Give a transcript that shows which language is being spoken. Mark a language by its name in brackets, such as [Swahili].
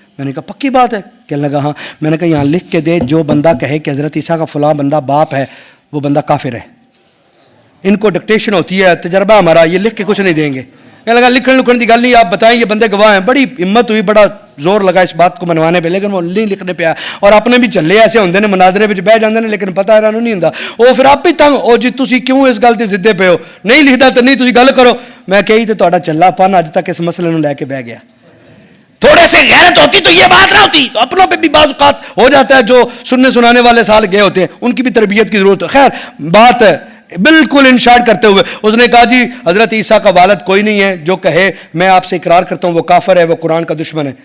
[Urdu] میں نے کہا پکی بات ہے؟ کہنے لگا ہاں. میں نے کہا یہاں لکھ کے دے, جو بندہ کہے کہ حضرت عیسیٰ کا فلاں بندہ باپ ہے وہ بندہ کافر ہے. ان کو ڈکٹیشن ہوتی ہے, تجربہ ہمارا, یہ لکھ کے کچھ نہیں دیں گے. کہنے لگا [Punjabi] لکھن کی گل نہیں, [Urdu] آپ بتائیں یہ بندے گواہ ہیں. بڑی ہمت ہوئی, بڑا زور لگا اس بات کو منوانے پہ, لیکن وہ نہیں لکھنے پہ آیا. [Punjabi] اور اپنے بھی چلے ایسے ہوندے نے مناظرے وچ بہ جاندے نے, لیکن پتہ انہاں نوں نہیں ہوندا. [Urdu] وہ پھر آپ ہی تنگ [Punjabi] او جی تسی کیوں اس گل تے ضدے پے ہو, نہیں لکھدا تے نہیں تسی گل کرو. میں کہی تے تہاڈا چلا پن اج تک اس مسئلے نوں لے کے بہ گیا. [Urdu] تھوڑے سے غیرت ہوتی تو یہ بات نہ ہوتی. تو اپنوں پہ بھی بعض اوقات ہو جاتا ہے, جو سننے سنانے والے سال گئے ہوتے ہیں ان کی بھی تربیت کی ضرورت ہے. خیر بات ہے بالکل ان شارٹ کرتے ہوئے اس نے کہا جی حضرت عیسیٰ کا والد کوئی نہیں ہے, جو کہے میں آپ سے اقرار کرتا ہوں وہ کافر ہے, وہ قرآن کا دشمن ہے.